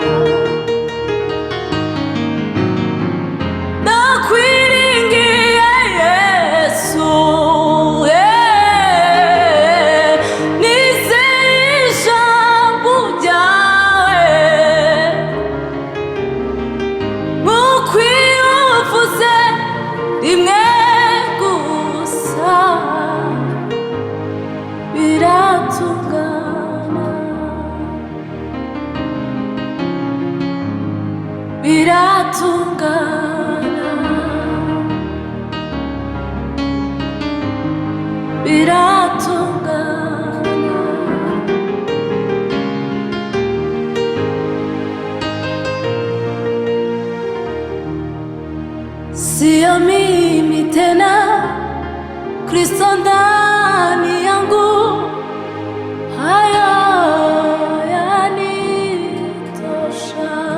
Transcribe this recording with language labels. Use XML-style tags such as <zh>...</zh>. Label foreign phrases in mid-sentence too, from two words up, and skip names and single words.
<rw>Ndakwiringiye Yesu, nizeye ijambo ryawe, kuko iyo uvuze rimwe gusa biratungana. Biratungana. Biratungana.</rw> <sw>Sio mimi tena, Kristo ndani yangu, hayo yanitosha.</sw>